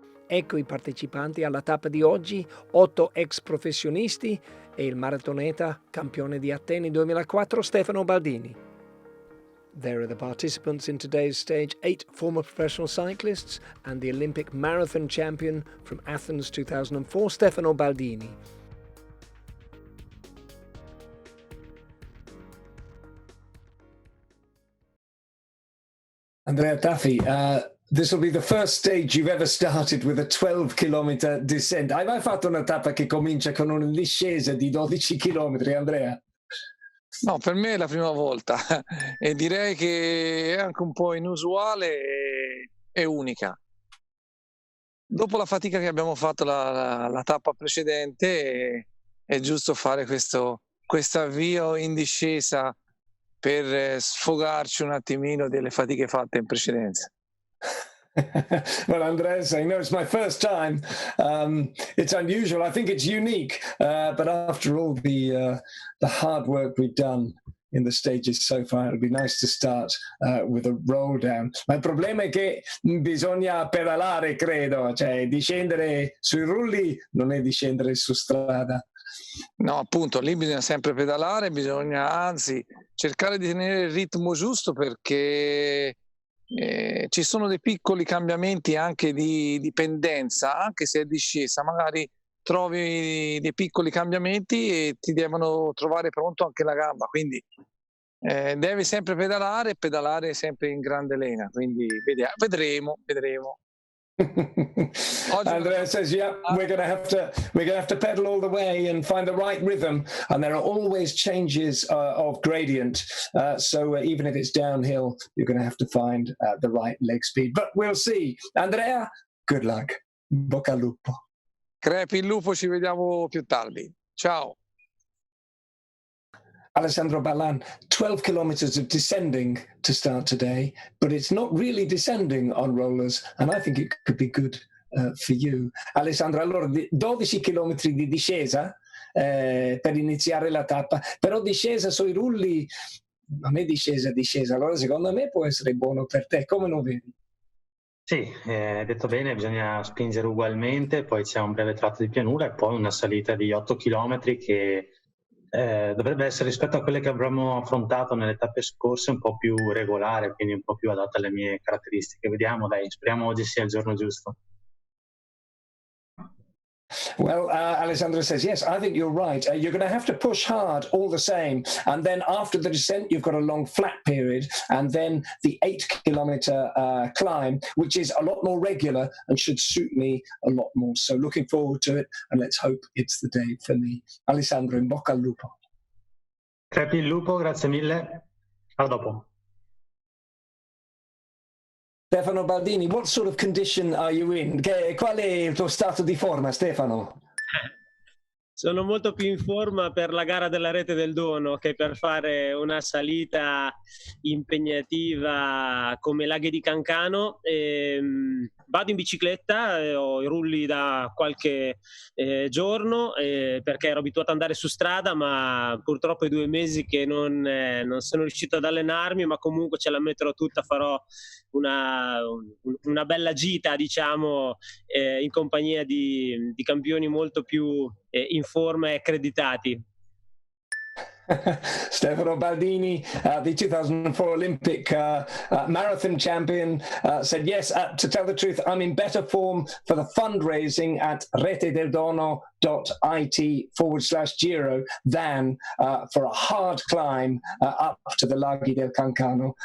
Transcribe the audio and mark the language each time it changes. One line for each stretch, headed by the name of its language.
Italian: Ecco i partecipanti alla tappa di oggi, 8 ex professionisti e il maratoneta campione di Atene 2004 Stefano Baldini.
English: There are the participants in today's stage, 8 former professional cyclists and the Olympic marathon champion from Athens 2004 Stefano Baldini. Andrea Taffi, this will be the first stage you've ever started with a 12-kilometer descent.
Italian: Hai mai fatto una tappa che comincia con una discesa di 12 chilometri, Andrea? No, per me è la prima volta e direi che è anche un po' inusuale e unica. Dopo la fatica che abbiamo fatto la tappa precedente, è giusto fare questo avvio in discesa per sfogarci un attimino delle fatiche fatte in precedenza.
English: Well, Andres, I know it's my first time. It's unusual. I think it's unique. But after all the hard work we've done in the stages so far, it'd be nice to start with a roll down.
Italian: Ma il problema è che bisogna pedalare, credo. Cioè, discendere sui rulli non è discendere su strada. No, appunto, lì bisogna sempre pedalare, bisogna anzi cercare di tenere il ritmo giusto perché ci sono dei piccoli cambiamenti anche di pendenza, anche se è discesa, magari trovi dei piccoli cambiamenti e ti devono trovare pronto anche la gamba, quindi devi sempre pedalare sempre in grande lena, quindi vedremo.
English: Andrea says, "Yeah, we're gonna have to pedal all the way and find the right rhythm, and there are always changes of gradient. So even if it's downhill, you're gonna have to find the right leg speed. But we'll see. Andrea, good luck.
Italian: Bocca al lupo." Crepi il lupo, ci vediamo più tardi. Ciao.
English: Alessandro Ballan, 12 kilometers of descending to start today, but it's not really descending on rollers, and I think it could be good for you.
Italian: Alessandro, allora 12 chilometri di discesa per iniziare la tappa, però discesa sui rulli non è discesa, allora secondo me può essere buono per te, come lo vedi? Sì, detto bene, bisogna spingere ugualmente, poi c'è un breve tratto di pianura e poi una salita di 8 chilometri che dovrebbe essere, rispetto a quelle che avremmo affrontato nelle tappe scorse, un po' più regolare, quindi un po' più adatta alle mie caratteristiche. Vediamo, dai, speriamo oggi sia il giorno giusto.
English: Well, Alessandro says, yes, I think you're right. You're going to have to push hard all the same. And then after the descent, you've got a long flat period. And then the 8-kilometer climb, which is a lot more regular and should suit me a lot more. So looking forward to it. And let's hope it's the day for me.
Italian: Alessandro, in bocca al lupo. Crepi il lupo, grazie mille. A dopo.
English: Stefano Baldini, what sort of condition are you in?
Italian: Qual è il tuo stato di forma, Stefano? Sono molto più in forma per la gara della Rete del Dono che per fare una salita impegnativa come Laghi di Cancano. Vado in bicicletta, ho i rulli da qualche giorno perché ero abituato ad andare su strada, ma purtroppo è 2 mesi che non sono riuscito ad allenarmi, ma comunque ce la metterò tutta, farò una bella gita, diciamo, in compagnia di campioni molto più in forma e accreditati.
English: Stefano Baldini, the 2004 Olympic marathon champion, said, yes, to tell the truth, I'm in better form for the fundraising at retedeldono.it/Giro than for a hard climb up to the Laghi del Cancano.